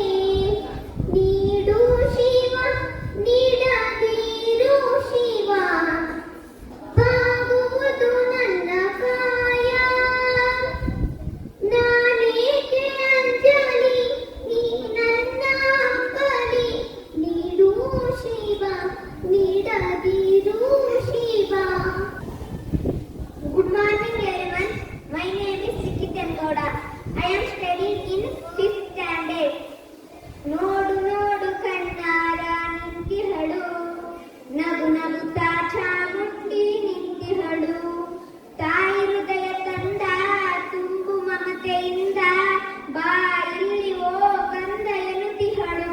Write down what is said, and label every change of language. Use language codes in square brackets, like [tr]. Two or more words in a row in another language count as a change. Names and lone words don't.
[kn] ನೀಡು ಶಿವ ನೀಡದಿರು ಶಿವ, ಬಾಗುವುದು ನನ್ನ ಕಾಯ. ನಾನೇಕೆ ಅಂಜಲಿ ನೀ ನನ್ನ ಬಲಿ. ನೀಡು ಶಿವ ನೀಡದಿರು ಶಿವ. [en] Good morning everyone. My name is Sikitan Gowda. I am studying in 5th standard. [kn] ನೋಡು ನೋಡು ಕಣ್ಣಾರ ನಿಂತಿಹಳು, ನಗು ನಗುತ್ತಾ ಚಾಮುಂಡಿ ನಿಂತಿಹಳು. ತಾಯಿ ಹೃದಯ ತಂದ ತುಂಬು ಮಮತೆಯಿಂದ, ಬಾಯಲ್ಲಿ ಓ ಕಂದ ಎನ್ನುತ್ತಿಹಳು.